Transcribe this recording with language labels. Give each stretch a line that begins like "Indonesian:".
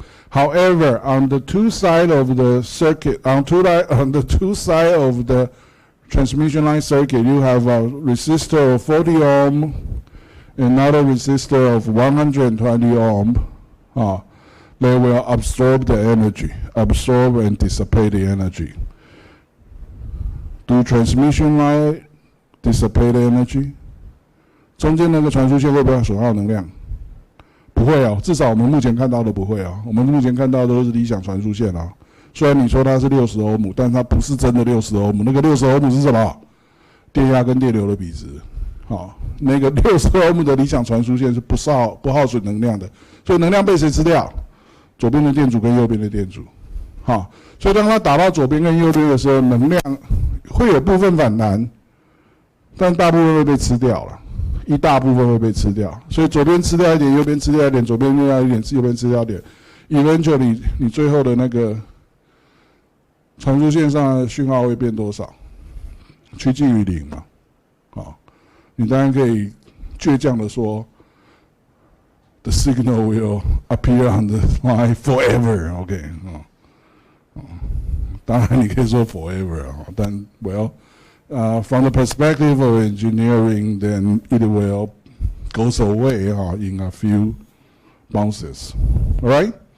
English: However, on the two sides of the circuit, on the two sides of the transmission line circuit, you have a resistor of 40 ohm, another resistor of 120 ohm. They will absorb the energy, absorb and dissipate the energy. Do transmission line dissipate energy?
Chinese: 中间那个传输线会不会损耗能量？不会哦，至少我们目前看到的不会哦。我们目前看到的都是理想传输线啊。虽然你说它是60欧姆，但它不是真的60欧姆。那个60欧姆是什么？电压跟电流的比值。那个60欧姆的理想传输线是不耗损能量的，所以能量被谁吃掉？左边的电阻跟右边的电阻。所以当它打到左边跟右边的时候，能量会有部分反弹，但大部分会被吃掉了。一大部分会被吃掉，所以左边吃掉一点，右边吃掉一点，左边吃掉一点，右边吃掉一点。 Eventually， 你最后的那个传输线上的讯号会变多少？趋近于0嘛。你当然可以倔强的说
English: ，the signal will appear on the line forever。OK，
Chinese: 当然你可以说
English: forever， 但 well。From the perspective of engineering, then it will goes away in a few bounces. All right?